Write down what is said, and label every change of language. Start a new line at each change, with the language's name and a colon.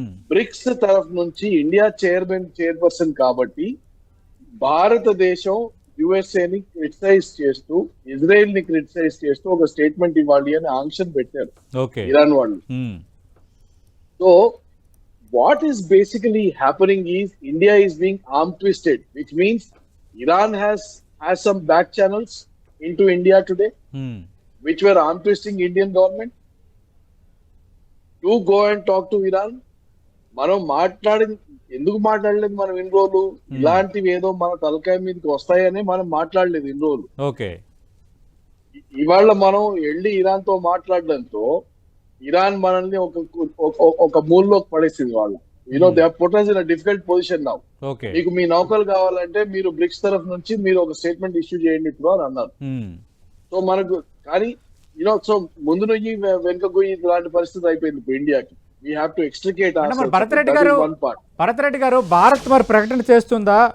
Telugu: Bricks తరఫు నుంచి India chairperson కాబట్టి భారతదేశం యుఎస్ఏని క్రిటిసైజ్ చేస్తూ, ఇజ్రాయెల్ ని క్రిటిసైజ్ చేస్తూ ఒక స్టేట్మెంట్ ఇవ్వాలి అని ఆంక్షన్ పెట్టారు ఇరాన్ వాళ్ళు.
English: So what is basically happening is India is being arm twisted, which means Iran has some back channels into India today, which were arm twisting Indian government to go and talk to Iran.
Telugu: మనం ఎందుకు మాట్లాడలేదు మనం ఇన్ని రోజులు? ఇలాంటివి ఏదో మన తలకాయ మీదకి వస్తాయని మనం మాట్లాడలేదు ఇన్ని రోజులు. ఇవాళ మనం వెళ్ళి ఇరాన్ తో మాట్లాడడంతో ఇరాన్ మనల్ని ఒక మూల్లోకి పడేసింది వాళ్ళు.
English: They are put us in a difficult position now.
Telugu: మీకు మీ నౌకలు కావాలంటే మీరు బ్రిక్స్ తరఫు నుంచి మీరు ఒక స్టేట్మెంట్ ఇష్యూ చేయండి ఇప్పుడు అని అన్నారు. సో మనకు కానీ సో ముందు నుంచి వెనుక పోయి ఇలాంటి పరిస్థితి అయిపోయింది ఇప్పుడు ఇండియాకి.
English: We have to extricate.
Telugu: Bharat Reddy గారు, భారత్ మరి ప్రకటన చేస్తుందా?